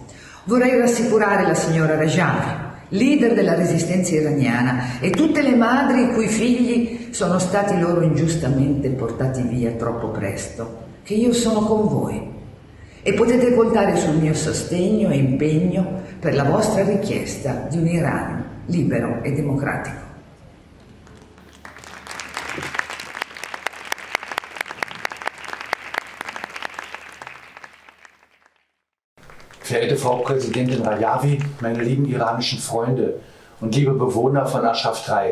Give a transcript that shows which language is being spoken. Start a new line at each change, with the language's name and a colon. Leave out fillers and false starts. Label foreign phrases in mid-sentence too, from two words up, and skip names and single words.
Italian: Vorrei rassicurare la signora Rajavi, leader della resistenza iraniana, e tutte le madri i cui figli sono stati loro ingiustamente portati via troppo presto, che io sono con voi e potete contare sul mio sostegno e impegno per la vostra richiesta di un Iran libero e democratico.
German: Verehrte Frau Präsidentin Rajavi, meine lieben iranischen Freunde und liebe Bewohner von Aschraf 3.